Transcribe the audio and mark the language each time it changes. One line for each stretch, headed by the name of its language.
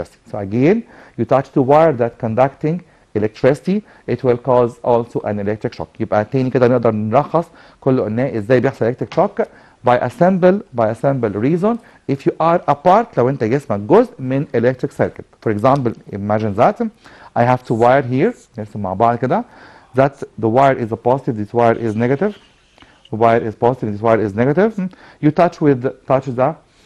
English: So again, you touch two wires that conducting electricity, it will cause also an electric shock.
Arabic: يبقى تاني كده نقدر نلخص كل اللي قلناه ازاي بيحصل electric shock
English: by a simple reason. If you are a part،
Arabic: لو انت جسمك جزء من
English: electric circuit. For example, imagine that I have two wire here.
Arabic: نرسم مع بعض كده.
English: That the wire is a positive, this wire is negative. The wire is positive, this wire is negative. You touch the